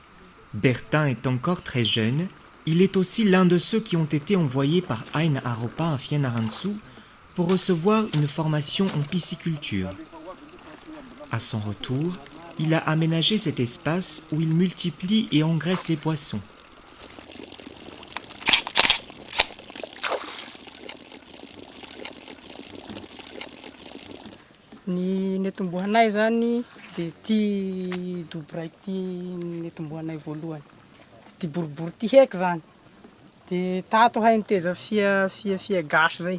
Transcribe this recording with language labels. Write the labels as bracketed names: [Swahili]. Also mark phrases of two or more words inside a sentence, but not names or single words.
[French] Bertin est encore très jeune. Il est aussi l'un de ceux qui ont été envoyés par Aina Aropa à Fianarantsoa pour recevoir une formation en pisciculture. À son retour, il a aménagé cet espace où il multiplie et engraisse les poissons. [Malagasy] Ny netombohanay zany dia ty dobo raiky ty netombohanay voalohany. Ty boribory ty heky zany. Dia tato hay niteza fia gasy zay.